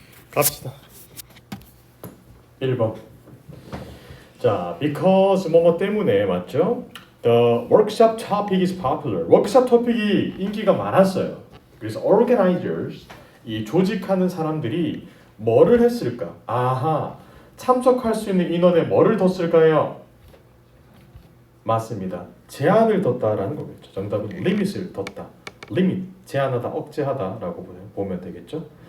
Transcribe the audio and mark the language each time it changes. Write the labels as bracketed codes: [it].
[ko] 갑시다. 1번. 자, because 뭐뭐 때문에 맞죠? [en] The workshop topic is popular. [ko] 워크숍 토픽이 인기가 많았어요. 그래서 organizers, 이 조직하는 사람들이 뭐를 했을까? 아하, 참석할 수 있는 인원에 뭐를 뒀을까요? 맞습니다. 제한을 뒀다라는 거겠죠. 정답은 limit을 뒀다. limit, 제한하다, 억제하다라고 보면 되겠죠.